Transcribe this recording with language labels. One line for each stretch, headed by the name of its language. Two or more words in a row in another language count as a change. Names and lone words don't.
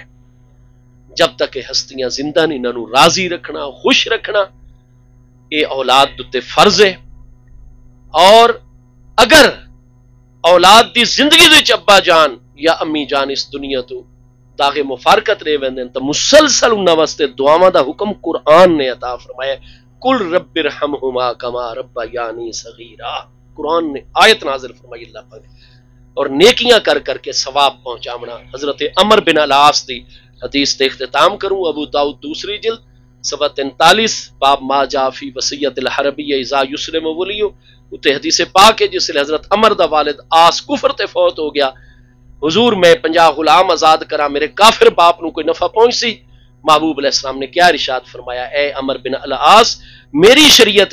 Punjabi: جب تک کہ ہستیاں زندہ نہیں، انہوں راضی رکھنا، خوش رکھنا، اے اولاد دتے فرض ہے۔ اور اگر اولاد دی زندگی وچ ابا جان یا امی جان اس دنیا تو داغ مفارقت رہ ویندن تو مسلسل انہاں واسطے دعاواں دا حکم قرآن نے عطا فرمایا،
Arabic: کل رب ارحمہما کما ربیانی صغیرا،
Punjabi: قرآن نے آیت نازل فرمائی اللہ پاک، اور نیکیاں کر کر کے ثواب پہنچامنا۔ حضرت عمر بن العاص دی حدیث سے اختتام کروں، ابو داؤد دوسری جلد صفحہ 43
Arabic: باب ما جاء فی وصیت الحربی اذا یسلم ولیو،
Punjabi: اتنے حدیث پاک ہے جس لئے حضرت عمر دا والد آس کفر تے فوت ہو گیا، حضور میں 50 غلام آزاد کرا، میرے کافر باپ نو کوئی نفع پہنچ سی، محبوب
Arabic: علیہ السلام
Punjabi: نے کیا ارشاد فرمایا، اے عمر بن العاص میری شریعت